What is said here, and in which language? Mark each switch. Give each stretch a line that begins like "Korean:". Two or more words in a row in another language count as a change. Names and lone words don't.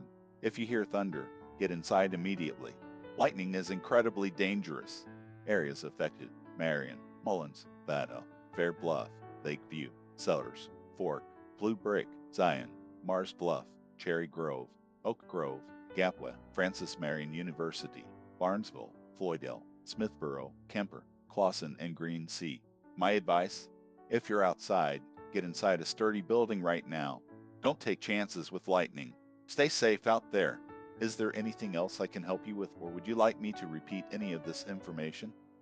English: If you hear thunder, get inside immediately. Lightning is incredibly dangerous. Areas affected: Marion, Mullins, Laddo, Fair Bluff, Lakeview, Sellers, Fork, Blue Brick, Zion, Mars Bluff, Cherry Grove, Oak Grove, Gapwa, Francis Marion University, Barnesville, Floydale, Smithborough, Kemper, Clawson, and Green Sea. My advice? If you're outside, get inside a sturdy building right now. Don't take chances with lightning. Stay safe out there. Is there anything else I can help you with, or would you like me to repeat any of this information?